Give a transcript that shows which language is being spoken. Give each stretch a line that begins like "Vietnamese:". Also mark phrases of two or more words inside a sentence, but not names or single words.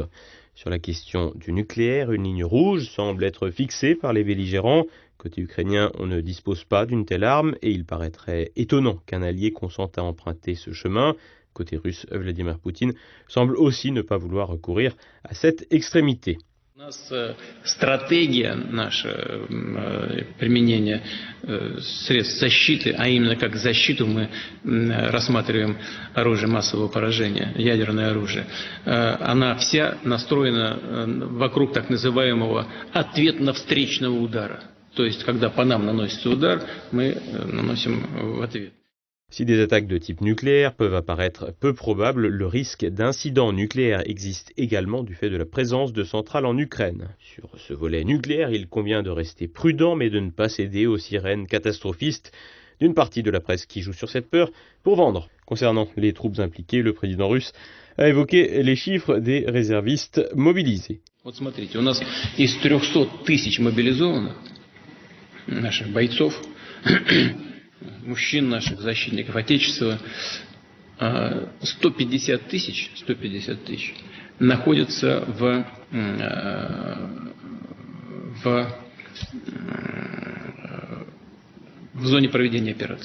French: Sur la question du nucléaire, une ligne rouge semble être fixée par les belligérants. Côté ukrainien, on ne dispose pas d'une telle arme et il paraîtrait étonnant qu'un allié consente à emprunter ce chemin. Côté russe, Vladimir Poutine semble aussi ne pas vouloir recourir à cette extrémité.
Russian: У нас стратегия наша применения средств защиты, а именно как защиту мы рассматриваем оружие массового поражения, ядерное оружие, она вся настроена вокруг так называемого ответно-встречного удара. То есть, когда по нам наносится удар, мы наносим в ответ.
French: Si des attaques de type nucléaire peuvent apparaître peu probables, le risque d'incident nucléaire existe également du fait de la présence de centrales en Ukraine. Sur ce volet nucléaire, il convient de rester prudent mais de ne pas céder aux sirènes catastrophistes d'une partie de la presse qui joue sur cette peur pour vendre. Concernant les troupes impliquées, le président russe a évoqué les chiffres des réservistes mobilisés.
Russian: Вот смотрите, у нас из 300 тысяч мобилизованных наших бойцов, мужчин наших, защитников Отечества, 150 тысяч находятся в зоне проведения операции.